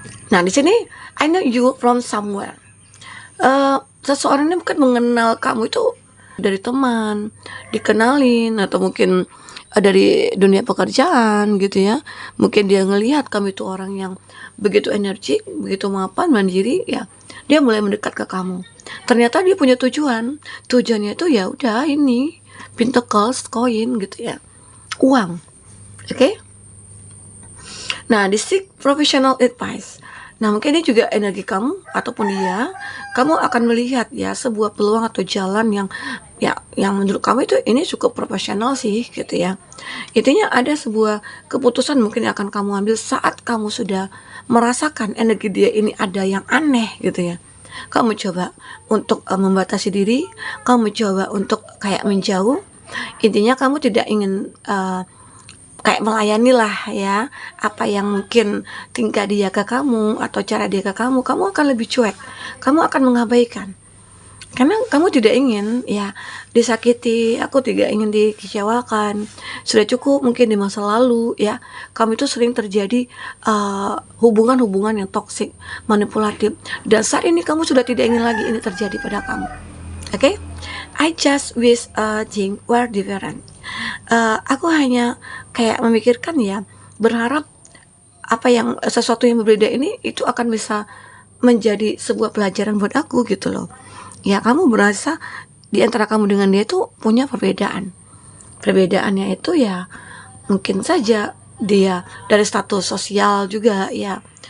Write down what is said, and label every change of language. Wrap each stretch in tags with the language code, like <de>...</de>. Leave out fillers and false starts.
<id>Nah, di sini</id> <en>I know you from somewhere.</en> <id>Seseorang ini mungkin mengenal kamu itu dari teman, dikenalin atau mungkin dari dunia pekerjaan gitu ya. Mungkin dia ngelihat kamu itu orang yang begitu energik, begitu mapan, mandiri ya. Dia mulai mendekat ke kamu. Ternyata dia punya tujuan. Tujuannya itu ya udah ini Pentacles, koin gitu ya. Uang. Oke? Nah, di</id> <en>seek professional advice.</en> <id>Nah, mungkin ini juga energi kamu ataupun dia, kamu akan melihat ya sebuah peluang atau jalan yang menurut kamu itu ini cukup profesional sih gitu ya. Intinya ada sebuah keputusan mungkin yang akan kamu ambil saat kamu sudah merasakan energi dia ini ada yang aneh gitu ya. Kamu coba untuk membatasi diri, kamu coba untuk kayak menjauh. Intinya kamu tidak ingin kayak melayani lah ya apa yang mungkin tingkah dia ke kamu atau cara dia ke kamu akan lebih cuek, kamu akan mengabaikan. Karena kamu tidak ingin ya disakiti, aku tidak ingin dikecewakan. Sudah cukup mungkin di masa lalu ya, kamu itu sering terjadi hubungan-hubungan yang toksik, manipulatif. Dan saat ini kamu sudah tidak ingin lagi ini terjadi pada kamu. Oke?</id> <en>I just wish things were different.</en> <id>Aku hanya kayak memikirkan ya, berharap sesuatu yang berbeda ini itu akan bisa menjadi sebuah pelajaran buat aku gitu loh. Ya, kamu berasa di antara kamu dengan dia itu punya perbedaan. Perbedaannya itu ya mungkin saja dia dari status sosial juga ya.</id>